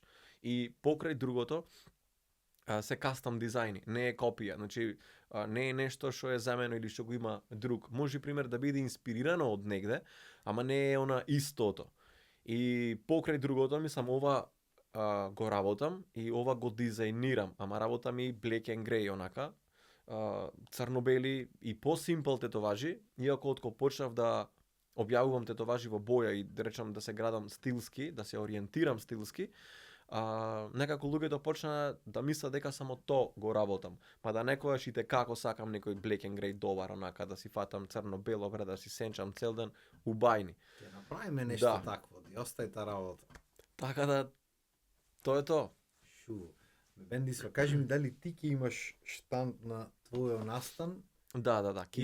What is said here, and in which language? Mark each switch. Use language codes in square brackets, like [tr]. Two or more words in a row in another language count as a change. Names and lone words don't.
[mk] И покрај другото, се кастом дизајни, не е копија, значи не е нешто што е замено или што го има друг. Може пример да биде инспирирано од негде, ама не е она истото. И покрај другото, мислам, ова го работам и ова го дизајнирам, ама работам и [en] black and grey [mk] онака, црно-бели и по-симпл тетоважи, иако откако почнав да објавувам тетоважи во боја и да речам да се градам стилски, да се ориентирам стилски, некако луѓето почна да мислат дека само то го работам. Па да некојаш и како сакам некој [en] black and grey [mk] добар, онака да си фатам црно-бело, да си сенчам цел ден у бајни. Ќе направиме нешто Да. такво, и остај та работа. Така да, тоа е тоа. Шу. Бендисва, кажи ми дали ти ќе имаш штанд на твојот настан Да, ки